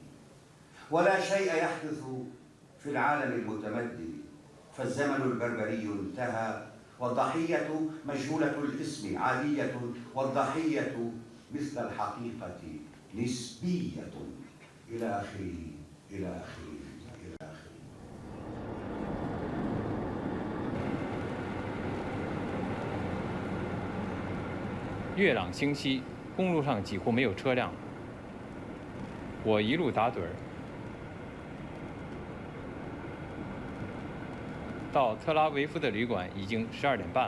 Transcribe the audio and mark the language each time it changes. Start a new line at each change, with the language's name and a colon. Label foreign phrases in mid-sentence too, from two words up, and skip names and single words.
Arabic: ولا شيء يحدث في العالم المتمدد فالزمن البربري انتهى والضحية مجهولة الاسم عادية والضحية مثل الحقيقة نسبية إلى آخره إلى آخره إلى آخره.
Chinese: 月朗星稀，公路上几乎没有车辆。我一路打盹儿，到特拉维夫的旅馆已经12点半了。